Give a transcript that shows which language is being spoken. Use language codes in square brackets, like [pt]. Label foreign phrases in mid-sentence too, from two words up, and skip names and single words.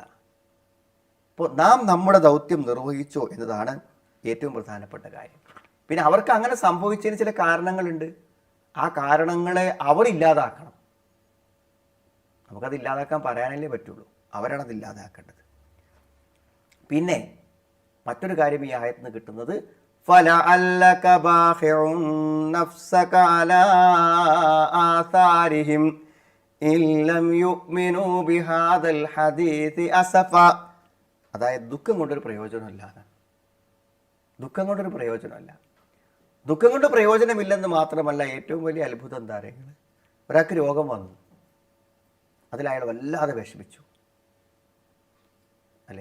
[ml] അപ്പോൾ നാം നമ്മുടെ ദൗത്യം നിർവഹിച്ചോ എന്നതാണ് ഏറ്റവും പ്രധാനപ്പെട്ട കാര്യം. പിന്നെ അവർക്ക് അങ്ങനെ സംഭവിച്ചതിന് ചില കാരണങ്ങളുണ്ട്. ആ കാരണങ്ങളെ അവർ ഇല്ലാതാക്കണം. നമുക്കത് ഇല്ലാതാക്കാൻ പറയാനല്ലേ പറ്റുള്ളൂ. അവരാണ് അത് ഇല്ലാതാക്കേണ്ടത്. പിന്നെ മറ്റൊരു കാര്യം ഈ ആയത്തിൽ നിന്ന് കിട്ടുന്നത്, [ar] فَلَعَلَّكَ بَاخِعٌ نَفْسَكَ عَلَىٰ آثَارِهِمْ إِن لَّمْ يُؤْمِنُوا بِهَٰذَا الْحَدِيثِ أَسَفًا. [ml] അതായത് ദുഃഖം കൊണ്ടൊരു പ്രയോജനമില്ല. ദുഃഖം കൊണ്ടൊരു പ്രയോജനമല്ല. ദുഃഖം കൊണ്ട് പ്രയോജനമില്ലെന്ന് മാത്രമല്ല, ഏറ്റവും വലിയ അത്ഭുതം എന്താ പറയുന്നത്, ഒരാൾക്ക് രോഗം വന്നു, അതിലയാൾ വല്ലാതെ വിഷമിച്ചു അല്ലേ.